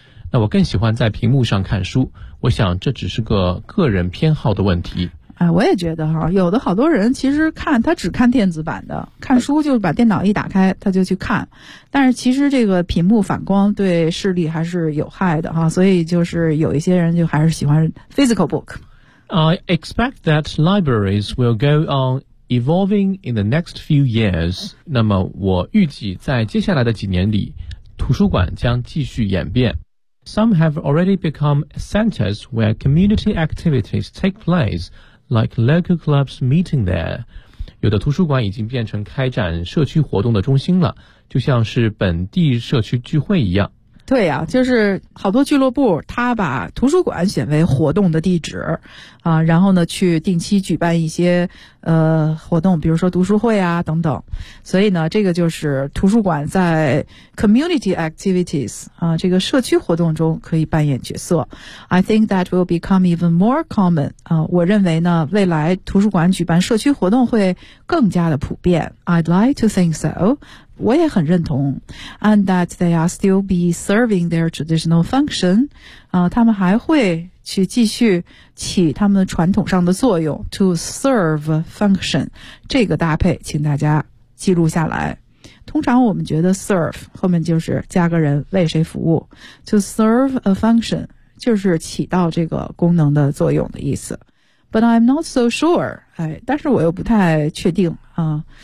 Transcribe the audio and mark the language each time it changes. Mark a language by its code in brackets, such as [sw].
[zh] 那我更喜欢在屏幕上看书，我想这只是个个人偏好的问题。哎，我也觉得哈，有的好多人其实看他只看电子版的，看书就是把电脑一打开他就去看，但是其实这个屏幕反光对视力还是有害的哈，所以就是有一些人就还是喜欢 [en] physical book。 I expect that libraries will go on evolving in the next few years. [zh] 那么我预计在接下来的几年里，图书馆将继续演变。 [en] Some have already become centers where community activities take place, like local clubs meeting there. [zh] 有的图书馆已经变成开展社区活动的中心了，就像是本地社区聚会一样。对啊，就是好多俱乐部他把图书馆选为活动的地址啊，然后呢去定期举办一些活动，比如说读书会啊等等。所以呢这个就是图书馆在 [en] community activities [zh] 啊这个社区活动中可以扮演角色。 [en] I think that will become even more common. [zh] 啊我认为呢未来图书馆举办社区活动会更加的普遍。 [en] I'd like to think so. [zh] 我也很认同 [en] and that they are still be serving their traditional function、 [zh] 他们还会去继续起他们传统上的作用 [en] to serve function [zh] 这个搭配请大家记录下来通常我们觉得 serve 后面就是加个人为谁服务 [en] to serve a function [zh] 就是起到这个功能的作用的意思 [en] but I'm not so sure、 [zh] 哎、但是我又不太确定啊。